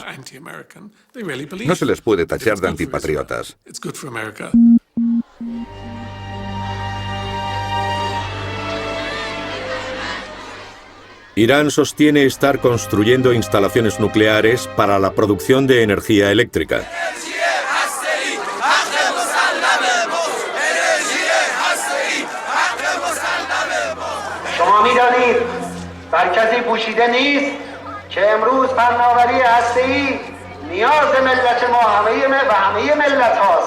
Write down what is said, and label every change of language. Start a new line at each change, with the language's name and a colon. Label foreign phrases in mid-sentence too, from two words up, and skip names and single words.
Spanish: No se les puede tachar de antipatriotas. Irán sostiene estar construyendo instalaciones nucleares para la producción de energía eléctrica.
Persian: شما می‌دانید بر کسی پوشیده نیست که امروز فناوری هسته‌ای نیاز ملت ما و همه ملت هاست.